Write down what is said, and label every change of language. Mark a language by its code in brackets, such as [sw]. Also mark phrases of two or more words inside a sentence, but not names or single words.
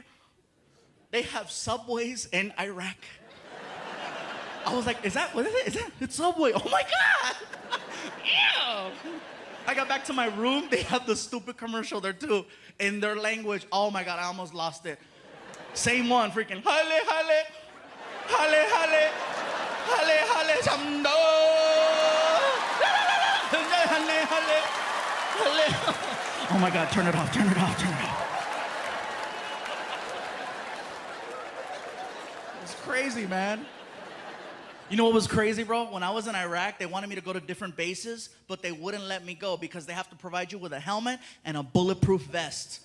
[en] They have subways in Iraq. I was like, is that, what is it? Is that, it's Subway. Oh my God. Ew. I got back to my room. They have the stupid commercial there too. In their language. Oh my God, I almost lost it. Same one, freaking. Hale, hale. Hale, hale. Hale, hale. Chamdo. Hale, hale. Hale. Oh my God, turn it off, turn it off, turn it off. It's crazy, man. You know what was crazy, bro? When I was in Iraq, they wanted me to go to different bases, but they wouldn't let me go because they have to provide you with a helmet and a bulletproof vest.